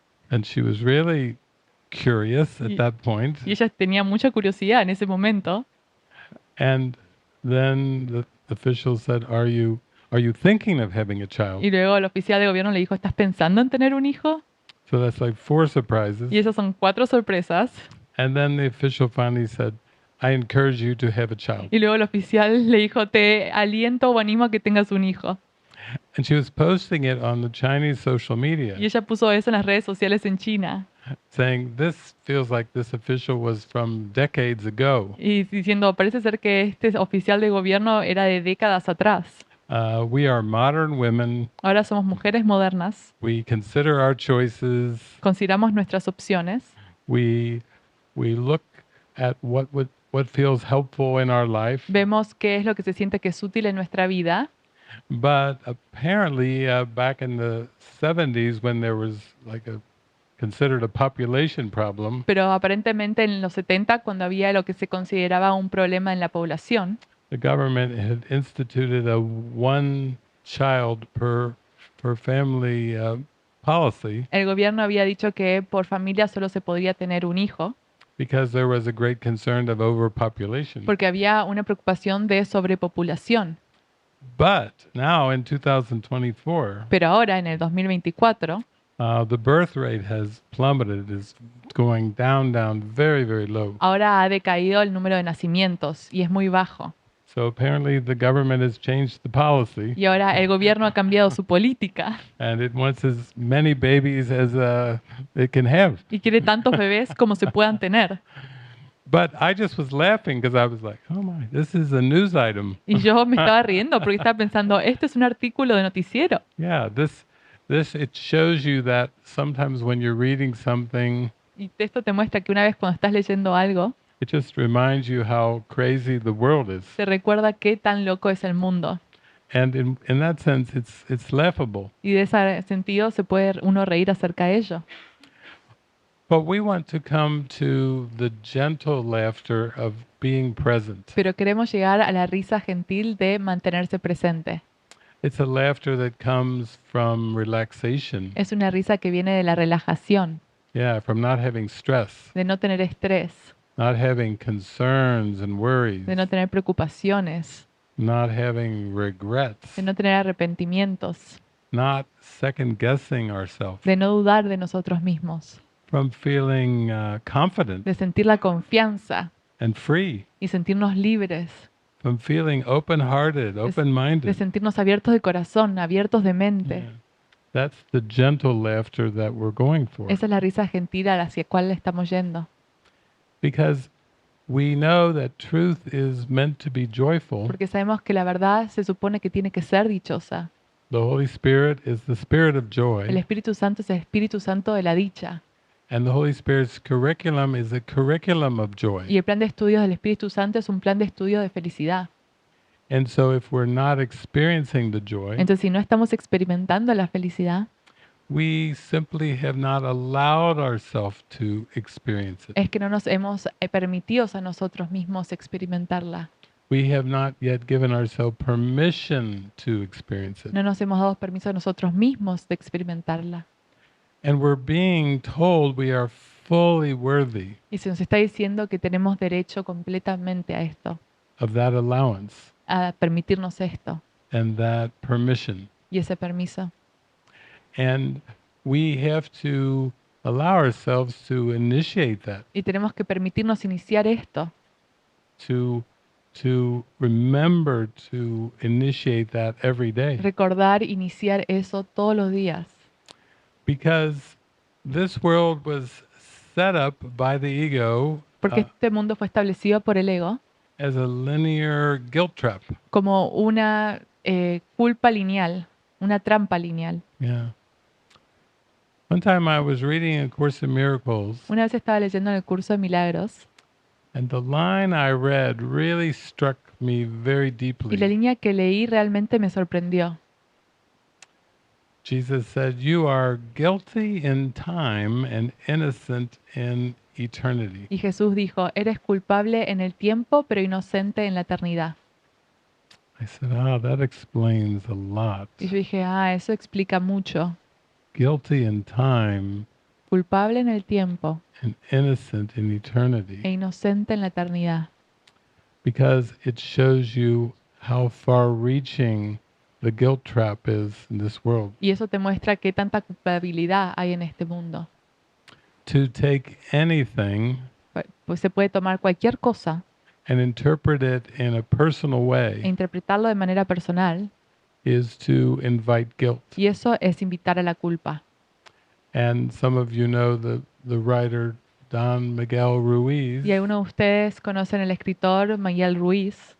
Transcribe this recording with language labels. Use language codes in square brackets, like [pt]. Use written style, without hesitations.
[en] And she was really curious at [es] Y, [en] that point. [es] y ella tenía mucha curiosidad en ese momento. [en] And then the official said, are you thinking of having a child?" [es] Y luego el oficial de gobierno le dijo, ¿estás pensando en tener un hijo? [en] So that's like 4 surprises. [es] Y esas son 4 sorpresas. [en] And then the official finally said, "I encourage you to have a child." [es] Y luego el oficial le dijo, te aliento o animo a que tengas un hijo. [en] And she was posting it on the Chinese social media, [es] Y ella puso eso en las redes sociales en China. [en] saying, "This feels like this official was from decades ago. [es] Y diciendo, parece ser que este oficial de gobierno era de décadas atrás. [en] We are modern women. [es] Ahora somos mujeres modernas. [en] We consider our choices. [es] Consideramos nuestras opciones. [en] We look at what feels helpful in our life." [es] Vemos qué es lo que se siente que es útil en nuestra vida. [en] But apparently, back in the 70s, when there was like considered a population problem, [es] Pero aparentemente en los 70, cuando había lo que se consideraba un problema en la población, [en] the government had instituted a one child per family policy, [es] el gobierno había dicho que por familia solo se podría tener un hijo, [en] because there was a great concern of overpopulation. [es] porque había una preocupación de sobrepopulación. [en] But now in 2024, [es] Pero ahora, en el 2024, [en] the birth rate has plummeted. It's going down, very, very low. [es] ahora ha decaído el número de nacimientos y es muy bajo. [en] So apparently the government has changed the policy, [es] Y ahora el gobierno ha cambiado su política [en] and it wants as many babies as it can have. [es] y quiere tantos bebés como se puedan tener. [en] But I just was laughing because I was like, "Oh my, this is a news item." [es] Y yo me estaba riendo porque estaba pensando, este es un artículo de noticiero. [en] Yeah, this it shows you that sometimes when you're reading something, [es] Y esto te muestra que una vez cuando estás leyendo algo, [en] it just reminds you how crazy the world is. [es] te recuerda qué tan loco es el mundo. [en] And in that sense, it's laughable. [es] Y de ese sentido se puede uno reír acerca de ello. [en] But we want to come to the gentle laughter of being present. [es] Pero queremos llegar a la risa gentil de mantenerse presente. [en] It's a laughter that comes from relaxation. [es] Es una risa que viene de la relajación, [en] Yeah, from not having stress, [es] de no tener estrés, [en] not having concerns and worries, [es] de no tener preocupaciones, [en] not having regrets, [es] de no tener arrepentimientos, [en] not second guessing ourselves, [es] de no dudar de nosotros mismos, [en] from feeling confident [es] de sentir la confianza [en] and free, [es] y sentirnos libres, [en] from feeling open-hearted, [es] de [en] open-minded. [es] sentirnos abiertos de corazón, abiertos de mente. [en] Yeah. That's the gentle laughter that we're going for. [es] Esa es la risa gentil hacia la cual estamos yendo. [en] Because we know that truth is meant to be joyful. [es] Porque sabemos que la verdad se supone que tiene que ser dichosa. [en] The Holy Spirit is the spirit of [es] El [en] joy. [es] Espíritu Santo es el Espíritu Santo de la dicha. [en] And the Holy Spirit's curriculum is a curriculum of [es] Y [en] joy. [es] el plan de estudios del Espíritu Santo es un plan de estudio de felicidad. [en] And so if we're not experiencing the joy, [es] Entonces, si no estamos experimentando la felicidad, [en] we simply have not allowed ourselves to experience it. [es] es que no nos hemos permitido a nosotros mismos experimentarla. [en] We have not yet given ourselves permission to experience it. [es] No nos hemos dado permiso a nosotros mismos de experimentarla. [en] And we're being told we are fully worthy [es] Y se nos está diciendo que tenemos derecho completamente a esto, [en] of that allowance [es] a permitirnos esto [en] and that permission. [es] y ese permiso. [en] And we have to allow ourselves to initiate that, [es] Y tenemos que permitirnos iniciar esto, [en] to remember to initiate that every day. [es] recordar, iniciar eso todos los días. [en] Because this world was set up by the ego [es] Porque este mundo fue establecido por el ego [en] as a linear guilt trap. [es] como una culpa lineal, una trampa lineal. [en] Yeah. One time I was reading A Course in Miracles, [es] Una vez estaba leyendo en el curso de milagros [en] and the line I read really struck me very [es] y la [en] deeply. [es] línea que leí realmente me sorprendió. [en] Jesus said, "You are guilty in time and innocent in eternity." [es] Y Jesús dijo, eres culpable en el tiempo, pero inocente en la eternidad. [en] I said, that explains a lot. [es] Y yo dije, eso explica mucho. [en] Guilty in time [es] Culpable en el tiempo [en] and innocent in eternity. [es] e inocente en la eternidad. [en] Because it shows you how far-reaching the guilt trap is in this world. [es] Y eso te muestra qué tanta culpabilidad hay en este mundo. [en] To take anything [es] Pues se puede tomar cualquier cosa [en] and interpret it in a personal [es] e [en] way [es] interpretarlo de manera personal, [en] is to invite guilt. [es] y eso es invitar a la culpa. [en] And some of you know the writer Don Miguel Ruiz [es] Y algunos de ustedes conocen al escritor Miguel Ruiz